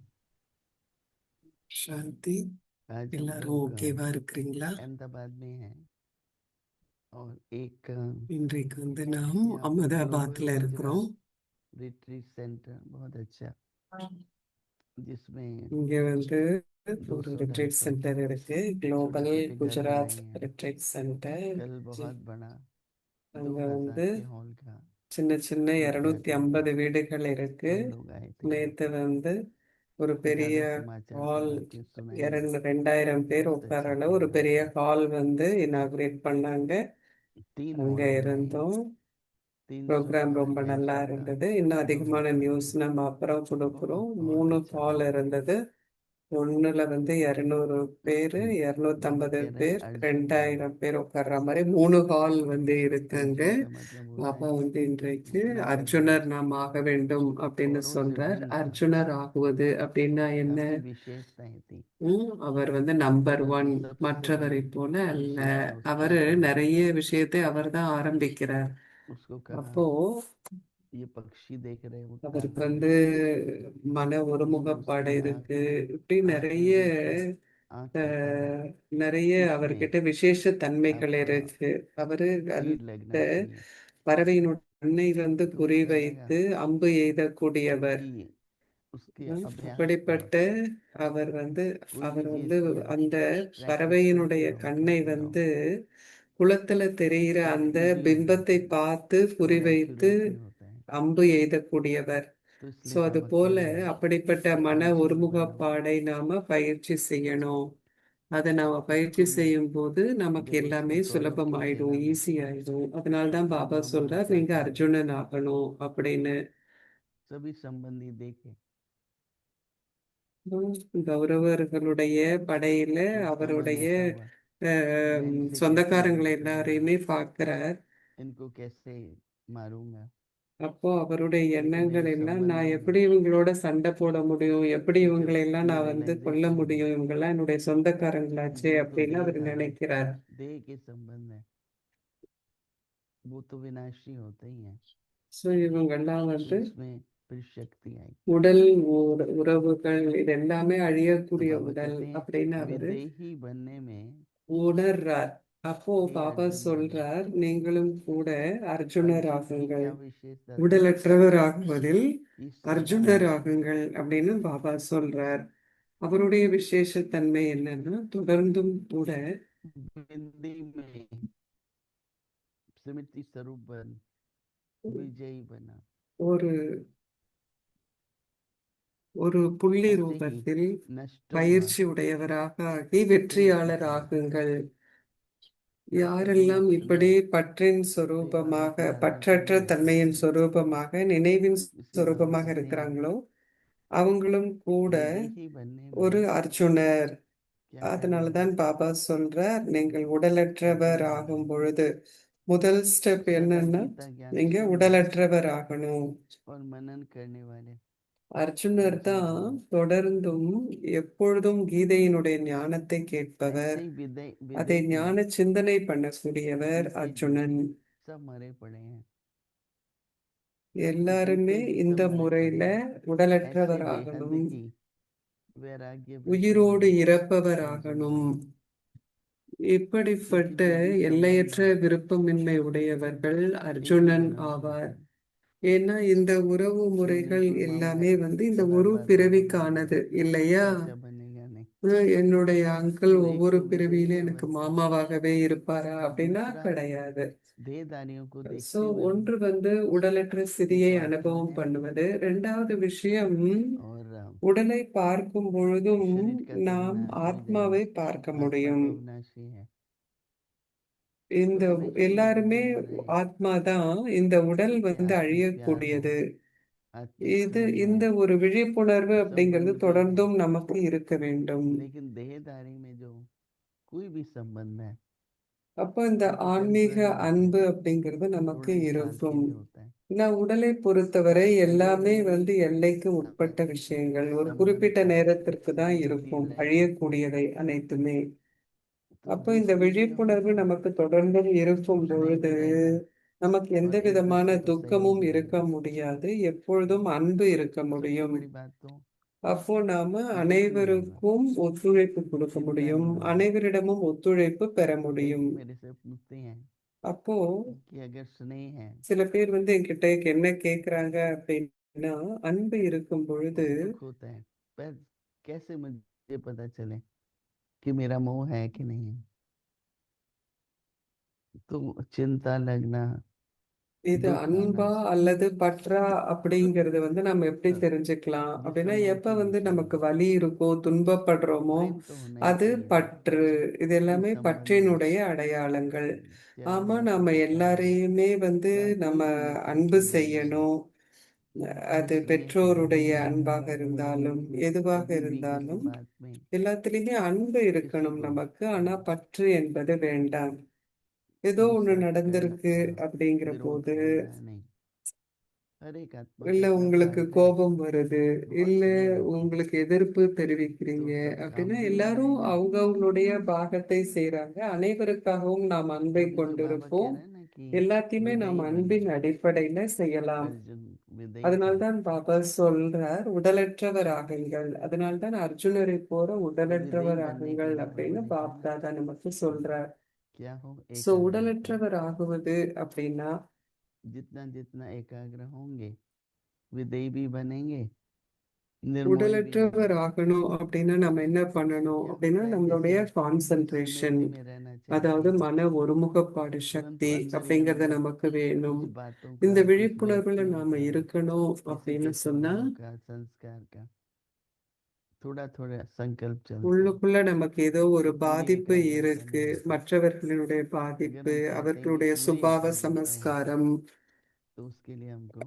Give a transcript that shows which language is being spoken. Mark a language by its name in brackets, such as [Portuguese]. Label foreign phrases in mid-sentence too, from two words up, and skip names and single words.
[Tamil] சாந்தி. [Hindi] आज हम [Tamil] எல்லாரும் [Hindi] लोग [Tamil] ஓகேவா இருக்கிறீங்களா? [Hindi] अहमदाबाद में हैं और एक [Tamil] இன்றைக்கு நாம் [Hindi] यहाँ [Tamil] அகமதாபாத்ல [Hindi] ग्लोबल [Tamil] இருக்கிறோம். [Hindi] गुजरात रिट्रीट सेंटर बहुत अच्छा, जिसमें [Tamil] இங்க ஒரு 200-250 [English] retreat center [Tamil] இருக்கு. குளோபல் [Hindi] छोटे-छोटे घर [Tamil] குஜராத் [Hindi] बनाए हैं। [Tamil] ரிட்ரீட் சென்டர். [Hindi] कल बहुत बड़ा [Tamil] அங்க [Hindi] 2000 के हॉल का [Tamil] சின்ன சின்ன [Hindi] उद्घाटन [Tamil] 250 [Hindi] किया। [Tamil] வீடுகள் இருக்கு. [Hindi] हम लोग आए थे। [Tamil] நேத்து ஒரு பெரிய [Hindi] ताज़ा समाचार [Tamil] ஹால், [Hindi] सुना के सुनाएंगे। [Tamil] 2000 பேர் [Hindi] बहुत [Tamil] உட்கார [Hindi] अच्छा [Tamil] ஒரு [Hindi] प्रोग्राम [Tamil] பெரிய [Hindi] था। [English] hall inaugurate [Tamil] பண்ணாங்க. [Hindi] 3 [Tamil] அங்க [Hindi] हॉल बनाए, [Tamil] இருந்தோம். [Hindi] 300 [Tamil] ப்ரோக்ராம் ரொம்ப நல்லா [Hindi] ऑर्गेनाइजेशन का [Tamil] இருந்தது. இன்னும் அதிகமான [Hindi] उद्घाटन [Tamil] நியூஸ் [Hindi] किया। [Tamil] நம்ம அப்புறம் கொடுக்குறோம். [Hindi] बहुत [Tamil] 3 [Hindi] अच्छा [Tamil] ஹால் [Hindi] लगा। [Tamil] இருந்தது. ஒண்ணுல 200 பேரு, [Hindi] बाबा [Tamil] 250 [Hindi] कह रहे हैं [Tamil] பேர், [Hindi] अर्जुन बनो। [Tamil] 2000 பேர் உட்கார்ற மாதிரி 3 ஹால் இருக்காங்க. [Hindi] अर्जुन का मतलब होता [Tamil] பாபா [Hindi] है [Tamil] இன்றைக்கு [Hindi] नंबर वन। [Tamil] அர்ஜுனர் நாம் ஆக வேண்டும் அப்படின்னு [Hindi] औरों से [Tamil] சொல்றார். [Hindi] भिन्न [Tamil] அர்ஜுனர் ஆகுவது அப்படின்னா என்ன? [Hindi] अपनी विशेषताएं थी। [Tamil] அவர் நம்பர் [Hindi] परंतु [Tamil] 1, [Hindi] सबसे [Tamil] மற்றவரை [Hindi] बड़ी [Tamil] போல அல்ல. [Hindi] विशेषता उसकी [Tamil] அவரு [Hindi] थी, [Tamil] நிறைய விஷயத்தை அவர்தான் ஆரம்பிக்கிறார். [Hindi] उसको कहा [Tamil] அப்போ [Hindi] ये पक्षी देख रहे हो [Tamil] அவருக்கு [Hindi] उड़ता हुआ, [Tamil] மன ஒருமுகப்பாடு [Hindi] उसकी [Tamil] இருக்கு. இப்படி [Hindi] आंख में [Tamil] நிறைய [Hindi] भी आंख की तरह [Tamil] நிறைய [Hindi] उसमें [Tamil] அவர்கிட்ட விசேஷ தன்மைகள் [Hindi] आपका [Tamil] இருக்கு. அவரு [Hindi] तीर [Tamil] அந்த [Hindi] लगना चाहिए। [Tamil] பறவையினுடைய கண்ணை [Hindi] तो कहने लगा [Tamil] குறிவைத்து அம்பு எய்தக்கூடியவர். [Hindi] क्योंकि उसके अभ्यास [Tamil] அப்படிப்பட்ட [Hindi] बहुत है। [Tamil] அவர் [Hindi] कोई भी [Tamil] அவர் [Hindi] चीज के [Tamil] அந்த [Hindi] प्रैक्टिस [Tamil] பறவையினுடைய [Hindi] करते रहो [Tamil] கண்ணை [Hindi] करते रहो, [Tamil] குளத்துல தெரிகிற [Hindi] तो [Tamil] அந்த [Hindi] इजी हो [Tamil] பிம்பத்தை [Hindi] जाता है [Tamil] பார்த்து [Hindi] और [Tamil] குறிவைத்து [Hindi] एक्यूरेसी होता है। [Tamil] அம்பு எய்தக்கூடியவர். [Hindi] तो [Tamil] ஸோ [Hindi] इसलिए [Tamil] அது [Hindi] बाबा कह [Tamil] போல [Hindi] रहे हैं [Tamil] அப்படிப்பட்ட மன [Hindi] अर्जुन बनो। [Tamil] ஒருமுகப்பாடை நாம பயிற்சி செய்யணும். அதை நாம பயிற்சி [Hindi] उसको [Tamil] செய்யும் போது நமக்கு [Hindi] जब [Tamil] எல்லாமே [Hindi] उसको कौरव की [Tamil] சுலபமாயிடும், [Hindi] सेना में [Tamil] ஈஸி ஆயிடும். அதனால்தான் [Hindi] वो [Tamil] பாபா [Hindi] ब्राह्मण [Tamil] சொல்றார், நீங்க [Hindi] जाके [Tamil] அர்ஜுனன் ஆகணும் அப்படின்னு. [Hindi] सभी संबंधी देखे [Tamil] கௌரவர்களுடைய படையில [Hindi] कि सामने [Tamil] அவருடைய [Hindi] आता हुआ, मैं इनसे कैसे [Tamil] சொந்தக்காரங்களை [Hindi] युद्ध करूंगा, [Tamil] எல்லாரையுமே பார்க்கிறார். [Hindi] इनको कैसे मारूंगा। [Tamil] அப்போ அவருடைய [Hindi] लेकिन [Tamil] எண்ணங்கள் [Hindi] मेरे [Tamil] எல்லாம் [Hindi] संबंध [Tamil] நான் [Hindi] नहीं [Tamil] எப்படி [Hindi] है [Tamil] இவங்களோட சண்டை போட முடியும், எப்படி [Hindi] कि जो [Tamil] இவங்களை எல்லாம் நான் [Hindi] मेरे [Tamil] வந்து கொல்ல [Hindi] रिलेटिव्स हैं [Tamil] முடியும், இவங்கெல்லாம் என்னுடைய சொந்தக்காரங்களாச்சே [Hindi] वो तो [Tamil] அப்படின்னு அவர் [Hindi] देहधारी [Tamil] நினைக்கிறார். [Hindi] देह के संबंध है वो तो विनाशी होते ही हैं [Tamil] ஸோ இவங்கெல்லாம் வந்து [Hindi] उसमें फिर शक्ति आई [Tamil] உடல் உறவுகள் இது எல்லாமே [Hindi] तो [Tamil] அழியக்கூடிய [Hindi] बाबा [Tamil] உடல் [Hindi] कहते [Tamil] அப்படின்னு [Hindi] हैं [Tamil] அவரு [Hindi] विदेही बनने में [Tamil] உணர்றார். அப்போ [Hindi] हे [Tamil] பாபா [Hindi] अर्जुन बनो [Tamil] சொல்றார், நீங்களும் கூட அர்ஜுனர் [Hindi] अर्जुन की [Tamil] ஆகுங்கள், [Hindi] क्या विशेषता थी [Tamil] உடலற்றவர் ஆகுவதில் [Hindi] कि सदा [Tamil] அர்ஜுனர் ஆகுங்கள் அப்படின்னு பாபா சொல்றார். அவருடைய விசேஷத்தன்மை என்னன்னா தொடர்ந்தும் கூட [Hindi] बिंदी में स्मृति स्वरूप बन विजयी बना [Tamil] ஒரு ஒரு புள்ளி [Hindi] ऐसे ही [Tamil] ரூபத்தில் [Hindi] नष्टों व [Tamil] பயிற்சி உடையவராக ஆகி வெற்றியாளர் ஆகுங்கள். [Hindi] जब तक [Tamil] யாரெல்லாம் [Hindi] मैं [Tamil] இப்படி பற்றின் [Hindi] सेवा [Tamil] சொரூபமாக [Hindi] की आदत [Tamil] பற்றற்ற [Hindi] नहीं है [Tamil] தன்மையின் சொரூபமாக நினைவின் [Hindi] इसलिए बाबा [Tamil] சொரூபமாக [Hindi] कहते हैं [Tamil] இருக்கிறாங்களோ அவங்களும் கூட [Hindi] विदेही बनने [Tamil] ஒரு [Hindi] में [Tamil] அர்ஜுனர். [Hindi] क्या करना [Tamil] அதனாலதான் பாபா சொல்றார், நீங்கள் உடலற்றவர் [Hindi] अर्जुन [Tamil] ஆகும் [Hindi] बनना [Tamil] பொழுது முதல் ஸ்டெப் [Hindi] सदा [Tamil] என்னன்னா [Hindi] गीता ज्ञान [Tamil] நீங்க [Hindi] सुनने [Tamil] உடலற்றவர் ஆகணும். [Hindi] और मनन करने वाले [Tamil] அர்ஜுனர் [Hindi] अर्जुन [Tamil] தான் [Hindi] बनो [Tamil] தொடர்ந்தும் எப்பொழுதும் கீதையினுடைய ஞானத்தை கேட்பவர், [Hindi] ऐसे ही [Tamil] அதை [Hindi] विदेही [Tamil] ஞான சிந்தனை பண்ணக்கூடியவர் [Hindi] इनके [Tamil] அர்ஜுனன். [Hindi] सब मरे पड़े हैं [Tamil] எல்லாருமே [Hindi] इनके भी [Tamil] இந்த [Hindi] सब मरे [Tamil] முறையில [Hindi] पड़े हैं [Tamil] உடலற்றவர் [Hindi] ऐसे [Tamil] ஆகணும், [Hindi] बेहद ही वैराग्य बसे [Tamil] உயிரோடு [Hindi] हुए [Tamil] இறப்பவர் [Hindi] अर्जुन [Tamil] ஆகணும். [Hindi] बनो [Tamil] இப்படிப்பட்ட [Hindi] क्योंकि जो भी [Tamil] எல்லையற்ற [Hindi] संबंध [Tamil] விருப்பமின்மை உடையவர்கள் [Hindi] एक ही [Tamil] அர்ஜுனன் [Hindi] जन्म में [Tamil] ஆவார். [Hindi] होते हैं [Tamil] ஏன்னா இந்த உறவு [Hindi] फिर [Tamil] முறைகள் [Hindi] जिनको मामा [Tamil] எல்லாமே வந்து இந்த [Hindi] बार [Tamil] ஒரு [Hindi] बार बाबा [Tamil] பிறவிக்கானது [Hindi] बोलते हैं [Tamil] இல்லையா? [Hindi] चाचा बनेगा नहीं [Tamil] என்னுடைய அங்கிள் [Hindi] तो एक [Tamil] ஒவ்வொரு [Hindi] तो विदेही [Tamil] பிறவியிலும் எனக்கு [Hindi] अवस्था [Tamil] மாமாவாகவே இருப்பாரா அப்படின்னா [Hindi] दूसरा [Tamil] கிடையாது. [Hindi] देहधारियों को [Tamil] சோ [Hindi] देखते हुए [Tamil] ஒன்று வந்து உடலற்ற [Hindi] कि [Tamil] சிதியை [Hindi] स्वार्थ में [Tamil] அனுபவம் [Hindi] है [Tamil] பண்ணுவது, இரண்டாவது விஷயம் [Hindi] और [Tamil] உடலை பார்க்கும் பொழுதும் [Hindi] शरीर का तो [Tamil] நாம் [Hindi] विनाश हो ही जाएगा [Tamil] ஆத்மாவை பார்க்க [Hindi] आत्मा [Tamil] முடியும். [Hindi] तो विनाशी है [Tamil] இந்த [Hindi] उसमें ही [Tamil] எல்லாருமே [Hindi] निरंतर रहे [Tamil] ஆத்மாதான், இந்த உடல் [Hindi] कि [Tamil] வந்து [Hindi] आत्मिक प्यार हो [Tamil] அழியக்கூடியது. [Hindi] आत्मिक [Tamil] இது [Hindi] स्नेह [Tamil] இந்த [Hindi] है [Tamil] ஒரு விழிப்புணர்வு அப்படிங்கிறது [Hindi] संबंध भी है [Tamil] தொடர்ந்தும் நமக்கு இருக்க வேண்டும். [Hindi] लेकिन देहधारी में जो कोई भी संबंध है [Tamil] அப்போ இந்த [Hindi] वो तो [Tamil] ஆன்மீக [Hindi] टेम्पररी होता [Tamil] அன்பு [Hindi] है [Tamil] அப்படிங்கிறது நமக்கு [Hindi] थोड़े ही साल के [Tamil] இருக்கும். [Hindi] लिए होता है [Tamil] நான் உடலை பொறுத்தவரை எல்லாமே [Hindi] देहधारी [Tamil] வந்து எல்லைக்கு உட்பட்ட [Hindi] में [Tamil] விஷயங்கள், ஒரு [Hindi] संबंध [Tamil] குறிப்பிட்ட [Hindi] का [Tamil] நேரத்திற்கு தான் [Hindi] स्थिति [Tamil] இருக்கும், [Hindi] रहती [Tamil] அழியக்கூடியவை அனைத்துமே. [Hindi] तो [Tamil] அப்போ இந்த [Hindi] जिस विषय हो [Tamil] விழிப்புணர்வு நமக்கு தொடர்ந்தும் இருக்கும் [Hindi] दुख नहीं [Tamil] பொழுது [Hindi] रहता [Tamil] நமக்கு எந்த [Hindi] और एक [Tamil] விதமான [Hindi] दूसरे को [Tamil] துக்கமும் [Hindi] सहयोग [Tamil] இருக்க [Hindi] मिलेगा [Tamil] முடியாது, எப்பொழுதும் அன்பு இருக்க [Hindi] सबसे [Tamil] முடியும். [Hindi] बड़ी बात तो [Tamil] அப்போ நாம [Hindi] मिलन होगा [Tamil] அனைவருக்கும் ஒத்துழைப்பு கொடுக்க [Hindi] चिंता [Tamil] முடியும், [Hindi] नहीं होगी [Tamil] அனைவரிடமும் ஒத்துழைப்பு பெற [Hindi] कई [Tamil] முடியும். [Hindi] मेरे से पूछते हैं [Tamil] அப்போ [Hindi] कि अगर स्नेह है [Tamil] சில பேர் வந்து என்கிட்ட என்ன கேக்குறாங்க அப்படின்னா, அன்பு இருக்கும் பொழுது [Hindi] और दुख होता है पर कैसे मुझे पता चले कि मेरा मोह है कि नहीं है तो चिंता लगना [Tamil] இது [Hindi] दुख [Tamil] அன்பா [Hindi] आना [Tamil] அல்லது பற்றா அப்படிங்கறது வந்து நம்ம எப்படி [Hindi] सब [Tamil] தெரிஞ்சுக்கலாம் [Hindi] ये [Tamil] அப்படின்னா, [Hindi] सब मोह [Tamil] எப்ப [Hindi] के [Tamil] வந்து [Hindi] विषय [Tamil] நமக்கு [Hindi] हैं [Tamil] வலி இருக்கோ, துன்பப்படுறோமோ, [Hindi] प्रेम तो होना ही [Tamil] அது [Hindi] चाहिए [Tamil] பற்று. இது [Hindi] कोई [Tamil] எல்லாமே [Hindi] संबंध हो [Tamil] பற்றினுடைய அடையாளங்கள். [Hindi] चाहे [Tamil] ஆமா, [Hindi] वो [Tamil] நாம [Hindi] पिता हो [Tamil] எல்லாரையுமே வந்து [Hindi] चाहे [Tamil] நம்ம [Hindi] कोई भी व्यक्ति [Tamil] அன்பு [Hindi] संबंध हो [Tamil] செய்யணும். [Hindi] हमें [Tamil] அது [Hindi] स्नेह [Tamil] பெற்றோருடைய [Hindi] करना [Tamil] அன்பாக இருந்தாலும் எதுவாக [Hindi] कभी भी किसी [Tamil] இருந்தாலும் [Hindi] बात में [Tamil] எல்லாத்துலயுமே அன்பு [Hindi] किसी [Tamil] இருக்கணும் [Hindi] को [Tamil] நமக்கு. ஆனா பற்று என்பது வேண்டாம். ஏதோ ஒண்ணு [Hindi] इंसल्ट करना [Tamil] நடந்திருக்கு அப்படிங்கிற [Hindi] विरोध [Tamil] போது, [Hindi] करना नहीं हर एक आत्मा [Tamil] இல்ல [Hindi] के साथ [Tamil] உங்களுக்கு [Hindi] साथ है [Tamil] கோபம் வருது, [Hindi] बहुत [Tamil] இல்ல [Hindi] स्नेह है [Tamil] உங்களுக்கு எதிர்ப்பு [Hindi] तो [Tamil] தெரிவிக்கிறீங்க [Hindi] सब [Tamil] அப்படின்னா, [Hindi] काम भी हो [Tamil] எல்லாரும் [Hindi] जाएगा [Tamil] அவங்கவங்களுடைய பாகத்தை செய்றாங்க. அனைவருக்காகவும் நாம் அன்பை [Hindi] अभी जो बाबा कह [Tamil] கொண்டிருப்போம். [Hindi] रहे हैं ना कि [Tamil] எல்லாத்தையுமே நாம் [Hindi] विदेही बनो [Tamil] அன்பின் अடிப்படையில செய்யலாம். [Hindi] अर्जुन विदेही था [Tamil] அதனால்தான் பாபா சொல்றார், உடலற்றவர் ஆகுங்கள். அதனால்தான் அர்ஜுனரை போல [Hindi] तो विदेही [Tamil] உடலற்றவர் [Hindi] बनने के [Tamil] ஆகுங்கள் [Hindi] लिए [Tamil] அப்படின்னு [Hindi] बाबा ने कहा ना [Tamil] பாப்தாதா நமக்கு சொல்றார். [Hindi] क्या हो [Tamil] சோ [Hindi] एकाग्र हो [Tamil] உடலற்றவர் ஆகுவது அப்படின்னா, [Hindi] जितना जितना एकाग्र होंगे विदेही भी बनेंगे निर्मोही भी होंगे [Tamil] உடலற்றவர் ஆகணும் அப்படின்னா நம்ம என்ன பண்ணணும் [Hindi] क्या [Tamil] அப்படின்னா, [Hindi] होता है [Tamil] நம்மளுடைய [Hindi] जैसे [Tamil] கான்சென்ட்ரேஷன், [Hindi] स्मृति में रहना चाहिए [Tamil] அதாவது மன ஒருமுகப்பாடு [Hindi] तुरंत [Tamil] சக்தி [Hindi] अंदर ही [Tamil] அப்படிங்கறது [Hindi] अंदर [Tamil] நமக்கு வேணும். [Hindi] कुछ बातों [Tamil] இந்த [Hindi] का कुछ [Tamil] விழிப்புணர்வுல [Hindi] व्यक्तियों [Tamil] நாம [Hindi] का [Tamil] இருக்கணும் [Hindi] किसी [Tamil] அப்படின்னு [Hindi] के [Tamil] சொன்னா, [Hindi] स्वभाव का संस्कार का थोड़ा थोड़ा संकल्प चलते हैं [Tamil] உள்ளுக்குள்ள நமக்கு ஏதோ ஒரு [Hindi] तो पूरी [Tamil] பாதிப்பு [Hindi] एकाग्रता [Tamil] இருக்கு, [Hindi] नहीं होती [Tamil] மற்றவர்களுடைய [Hindi] अगर [Tamil] பாதிப்பு, [Hindi] हम चाहते हैं कि [Tamil] அவர்களுடைய [Hindi] पूरी [Tamil] சுபாவ [Hindi] एकाग्रता हो [Tamil] சமஸ்காரம், [Hindi] तो उसके लिए हमको